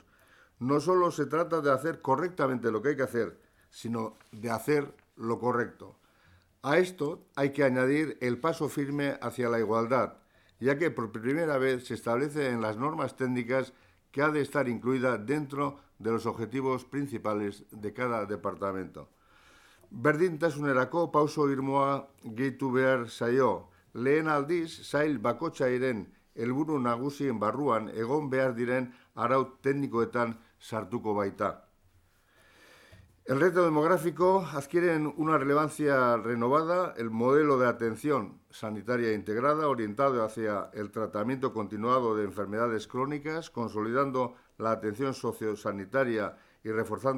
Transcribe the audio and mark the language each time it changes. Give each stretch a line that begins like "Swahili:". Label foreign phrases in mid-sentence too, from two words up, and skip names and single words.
Spanish: No solo se trata de hacer correctamente lo que hay que hacer, sino de hacer lo correcto. A esto hay que añadir el paso firme hacia la igualdad, ya que por primera vez se establece en las normas técnicas que ha de estar incluida dentro de los objetivos principales de cada departamento.
Basque: Berdintasunerako pauso irmoa gehitu behar zaio. Lehen aldiz, sail bakoitzaren helburu nagusien barruan egon behar diren arau teknikoetan sartuko baita.
Spanish: El reto demográfico adquiere una relevancia renovada el modelo de atención sanitaria integrada orientado hacia el tratamiento continuado de enfermedades crónicas, consolidando la atención sociosanitaria y reforzando